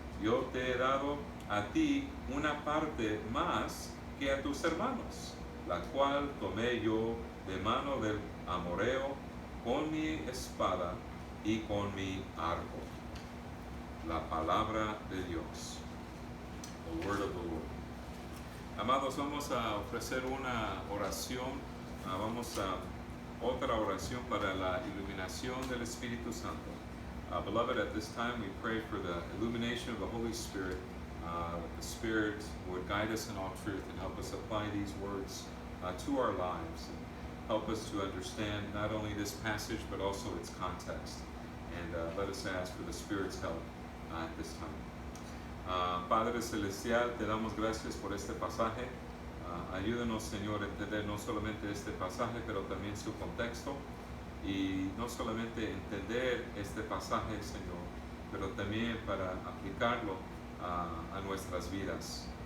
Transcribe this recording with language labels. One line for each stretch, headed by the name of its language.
Spanish: Yo te he dado a ti una parte más que a tus hermanos, la cual tomé yo de mano del amorreo con mi espada y con mi arco. La palabra de Dios.
English: The word of the Lord.
Spanish: Amados, vamos a ofrecer una oración, vamos a otra oración para la iluminación del Espíritu Santo.
English: Beloved, at this time we pray for the illumination of the Holy Spirit, that the Spirit would guide us in all truth and help us apply these words to our lives, and help us to understand not only this passage but also its context. And let us ask for the Spirit's help at this time.
Spanish: Padre Celestial, te damos gracias por este pasaje. Ayúdanos, Señor, a entender no solamente este pasaje, pero también su contexto. Y no solamente entender este pasaje, Señor, pero también para aplicarlo a nuestras vidas.